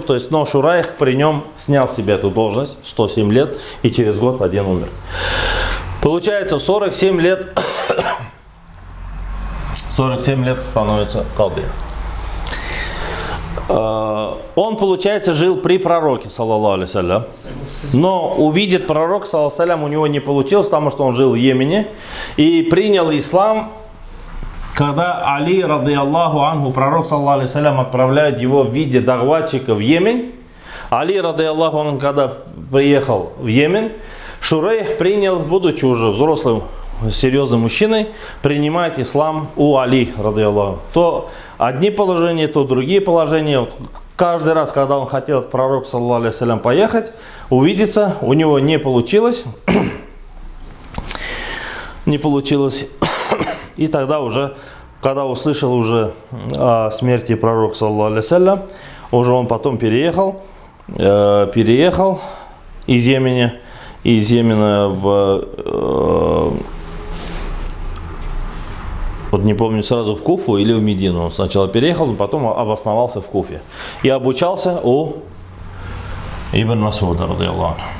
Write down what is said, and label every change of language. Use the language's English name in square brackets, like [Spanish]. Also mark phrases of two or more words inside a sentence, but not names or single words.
[Russian] То есть, но Шурайх при нем снял себе эту должность, 107 лет, и через год один умер. Получается, 47 лет становится калды. Он, получается, жил при пророке, [Arabic] صلى الله عليه سلام. [Russian] Но увидеть пророк, [Arabic] صلى الله عليه سلام, [Russian] у него не получилось, потому что он жил в Йемене и принял ислам. Когда Али, [Arabic] رضي الله عنه, [Russian] пророк, [Arabic] صلى الله عليه سلام, [Russian] отправляет его в виде дагватчика в Йемен. Али, [Arabic] رضي الله عنه, [Russian] когда приехал в Йемен, Шурайх принял, будучи уже взрослым, серьезным мужчиной, принимает ислам у Али, [Arabic] رضي الله. [Russian] То одни положения, то другие положения. Вот каждый раз, когда он хотел от пророка, [Arabic] صلى الله عليه سلام, [Russian] поехать, увидеться, у него не получилось. Не получилось. И тогда уже, когда услышал уже о смерти пророка, [Arabic] صلى الله عليه سلام, [Russian] уже он потом переехал из Йемена в, вот не помню, сразу в Куфу или в Медину. Он сначала переехал, потом обосновался в Куфе. И обучался у Ибн Масуда, [Arabic] رضي الله.